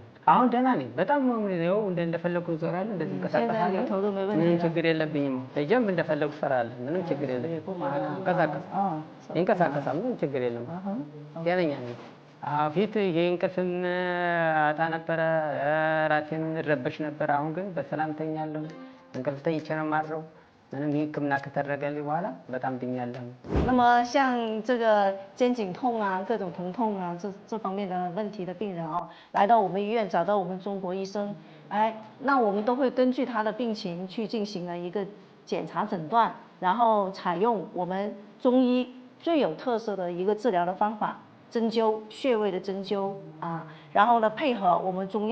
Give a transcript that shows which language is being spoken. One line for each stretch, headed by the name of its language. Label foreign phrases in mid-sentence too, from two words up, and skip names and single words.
Amharic: አሁን ደህና ነኝ። በጣም ነው እንደፈለኩ እዞራለሁ፣ እንደዚህ እንቀሳቀሳለሁ። ምንም ችግር የለብኝም። እጄም እንደፈለኩ እሰራለሁ። ምንም ችግር የለብኝም። ይንቀሳቀሳል። ምንም ችግር የለም። ጤነኛ ነኝ። ፊት ይሄ እንቅልፍም አጣ ነበረ፣ ራሴን እረበሽ ነበር። አሁን ግን በሰላም ተኛለሁ። እንቅልፍ ተኝቼ ነው የማድረው። ምንም ሕክምና ከተደረገልኝ በኋላ በጣም ድኛለሁ።
Chinese: 那么像这个肩颈痛啊、各种疼痛啊这方面的问题的病人啊，来到我们医院找到我们中国医生，哎，那我们都会根据他的病情去进行了一个检查诊断，然后采用我们中医最有特色的一个治疗的方法，针灸穴位的针灸啊，然后呢配合我们中药。